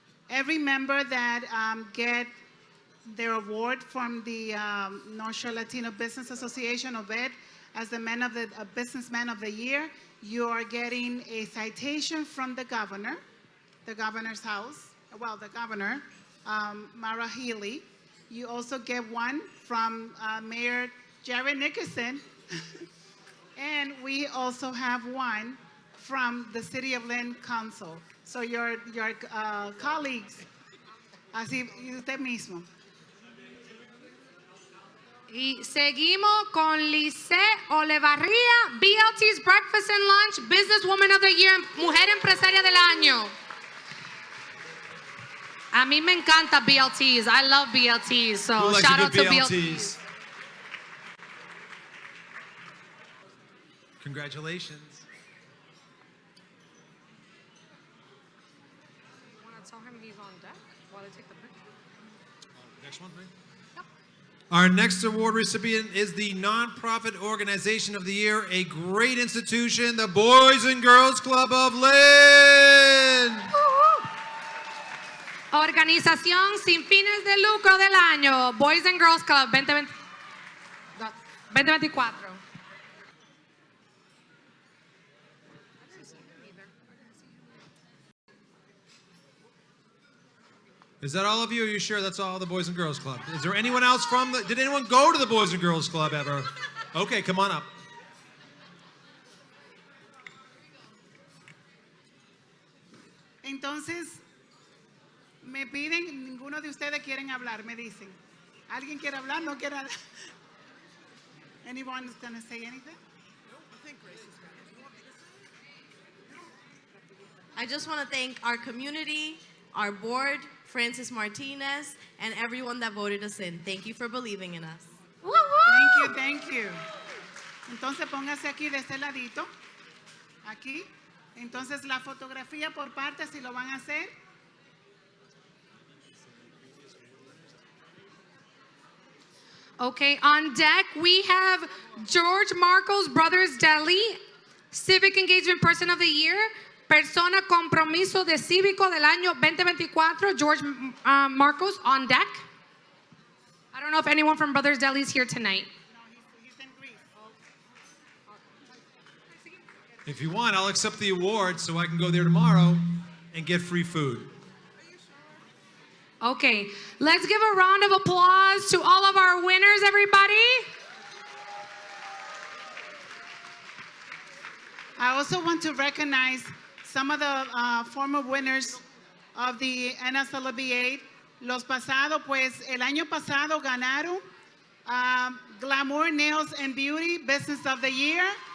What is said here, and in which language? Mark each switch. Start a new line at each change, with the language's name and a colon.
English: Every member that get their award from the North Shore Latino Business Association, Obed, as the Businessman of the Year, you are getting a citation from the governor, the governor's house, well, the governor, Mara Healy. You also get one from Mayor Jared Nickerson, and we also have one from the City of Lynn Council. So your colleagues,
Spanish: así usted mismo. Y seguimos con Lice Olevarría, BLT's Breakfast and Lunch Businesswoman of the Year, Mujer Empresaria del Año. A mí me encanta
English: BLTs. I love BLTs. So shout out to BLTs. Congratulations. Want to tell him he's on deck while they take the picture? Next one, please. Our next award recipient is the Nonprofit Organization of the Year, a great institution, the Boys and Girls Club of Lynn.
Spanish: Organización sin fines de lucro del año, Boys and Girls Club 2024.
English: Is that all of you? Are you sure that's all the Boys and Girls Club? Is there anyone else from the, did anyone go to the Boys and Girls Club ever? Okay, come on up.
Spanish: Entonces, me piden, ninguno de ustedes quieren hablar, me dicen. ¿Alguien quiere hablar? ¿No quiere hablar?
English: Anyone is going to say anything? I just want to thank our community, our board, Francis Martinez, and everyone that voted us in. Thank you for believing in us. Thank you.
Spanish: Entonces póngase aquí de este ladito, aquí. Entonces la fotografía por partes, si lo van a hacer.
English: Okay, on deck we have George Marcos Brothers Deli, Civic Engagement Person of the Year,
Spanish: Persona Compromiso de Cívico del año 2024,
English: George Marcos on deck. I don't know if anyone from Brothers Deli is here tonight. If you want, I'll accept the award so I can go there tomorrow and get free food. Okay, let's give a round of applause to all of our winners, everybody. I also want to recognize some of the former winners of the NSLBA.
Spanish: Los pasados, pues el año pasado ganaron Glamour Nails and Beauty Business of the Year.